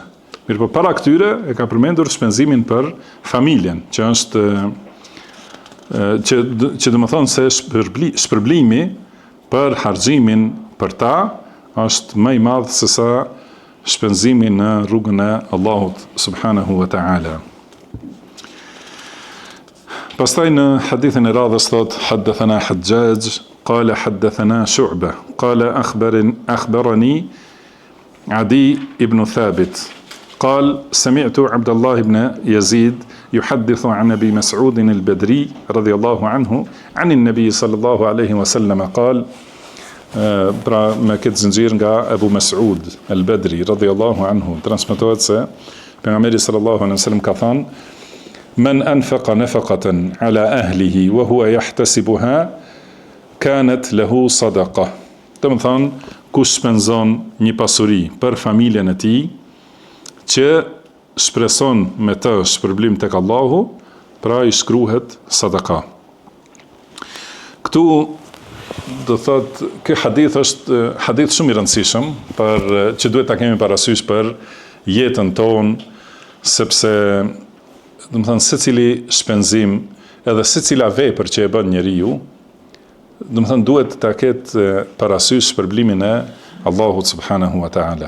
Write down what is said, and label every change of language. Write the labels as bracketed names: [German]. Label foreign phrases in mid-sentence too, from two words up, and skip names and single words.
[Albanian] Mirë, po para këtyre e ka përmendur shpenzimin për familjen, që është që do të thonë se shpërblimi për harxhimin për ta është më i madh se sa shpenzimi në rrugën e Allahut [Arabic] سبحانه وتعالى. [Albanian] Pastaj në hadithin e radhës thot [Arabic] حدثنا حجاج قال حدثنا شعبة قال أخبرني عدي بن ثابت قال سمعت عبد الله بن يزيد يحدث عن أبي مسعود البدري رضي الله عنه عن النبي صلى الله عليه وسلم قال [Albanian] pra me këtë zinxhir nga Abu Mas'ud al-Badri [Arabic] رضي الله عنه [Albanian] transmetohet se pejgamberi [Arabic] صلى الله عليه وسلم [Albanian] ka thënë [Arabic] من أنفق نفقة على أهله وهو يحتسبها كانت له صدقة. [Albanian] Do të thonë kush shpenzon një pasuri për familjen e tij që shpreson me të shpërblim tek Allahu, pra i shkruhet sadaka. Këtu do thot, ky hadith është hadith shumë i rëndësishëm për që duhet ta kemi parasysh për jetën tonë, sepse do të thënë secili shpenzim edhe secila vepër që e bën njeriu, do të thënë duhet ta ketë parasysh shpërblimin e Allahut [Arabic] سبحانه وتعالى.